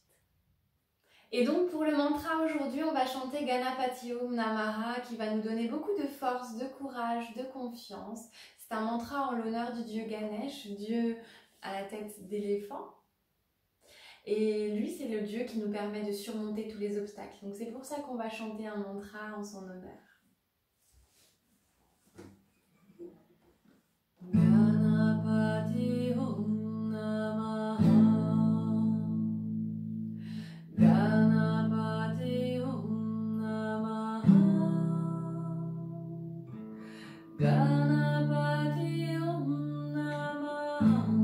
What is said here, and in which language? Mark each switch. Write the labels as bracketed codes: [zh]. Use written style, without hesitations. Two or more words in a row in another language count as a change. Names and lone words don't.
[fr] Et donc, pour le mantra aujourd'hui, on va chanter [sa] Ganapati Om Namaha [fr] qui va nous donner beaucoup de force, de courage, de confiance. C'est un mantra en l'honneur du dieu Ganesh, dieu à la tête d'éléphant. Et lui, c'est le dieu qui nous permet de surmonter tous les obstacles. Donc c'est pour ça qu'on va chanter un mantra en son honneur. [sa] Ganapati Om Namaha. Ganapati Om Namaha. Ganapati Om Namaha.